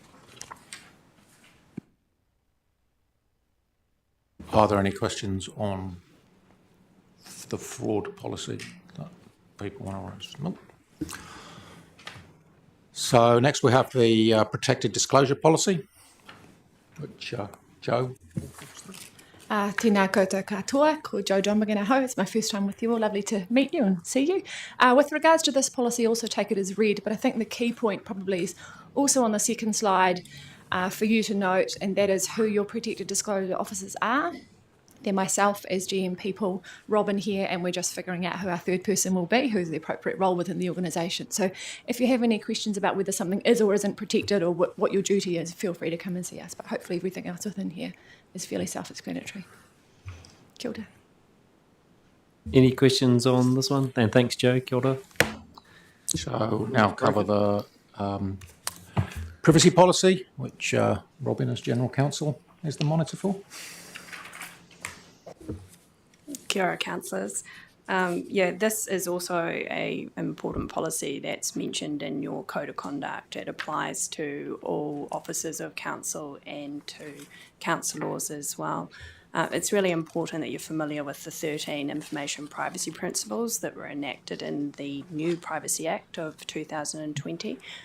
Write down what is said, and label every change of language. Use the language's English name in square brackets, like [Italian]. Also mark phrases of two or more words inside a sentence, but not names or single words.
[English] Are there any questions on the fraud policy that people want to raise? Nope. So next we have the protected disclosure policy, which Joe. [Māori] Tēnā koutou katoa, ko Joe Domagana ho. [English] It's my first time with you all. Lovely to meet you and see you. With regards to this policy, also take it as read, but I think the key point probably is also on the second slide for you to note, and that is who your protected disclosure officers are. They're myself as GM people, Robin here, and we're just figuring out who our third person will be, who's the appropriate role within the organisation. So if you have any questions about whether something is or isn't protected or what your duty is, feel free to come and see us. But hopefully everything else within here is fairly self-explanatory. [Māori] Kia ora. [English] Any questions on this one? And thanks, Joe. [Māori] Kia ora. [English] So now cover the privacy policy, which Robin as General Counsel is the monitor for. [Māori] Kia ora, [English] councillors. This is also an important policy that's mentioned in your code of conduct. It applies to all officers of council and to councillors as well. It's really important that you're familiar with the 13 information privacy principles that were enacted in the new Privacy Act of 2020.